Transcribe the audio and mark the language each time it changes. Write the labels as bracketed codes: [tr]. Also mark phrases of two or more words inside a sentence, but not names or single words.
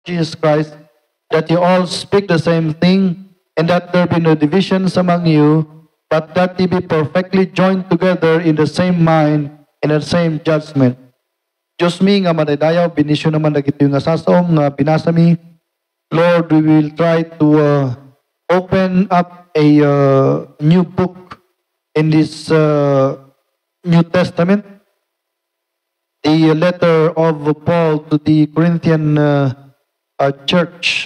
[en] Jesus Christ, that you all speak the same thing, and that there be no divisions among you, but that ye be perfectly joined together in the same mind and the same judgment. [ilo] Diyos mi nga madaydayaw, binisyon naman dagito yung asasom nga binasa mi. [en] Lord, we will try to open up a new book in this New Testament, the letter of Paul to the Corinthian church.